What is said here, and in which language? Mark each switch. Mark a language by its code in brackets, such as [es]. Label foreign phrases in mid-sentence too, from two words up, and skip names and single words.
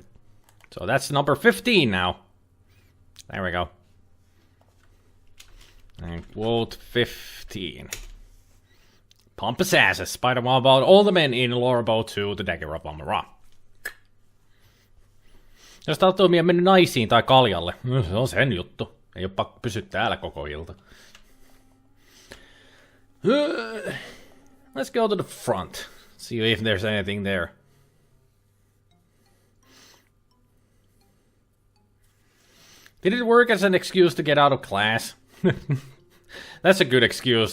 [en] So that's number 15 now. There we go. And quote 15. Pompous asses, SpiderMwa about all the men in Ulama 2, the Dagger of Amon-Ra. [fi] Jos tahtuu mennä naisiin tai kaljalle, se on sen juttu. Ei oo pakko pysyä täällä koko ilta. [en] Let's go to the front. See if there's anything there. Did it work as an excuse to get out of class? That's a good excuse.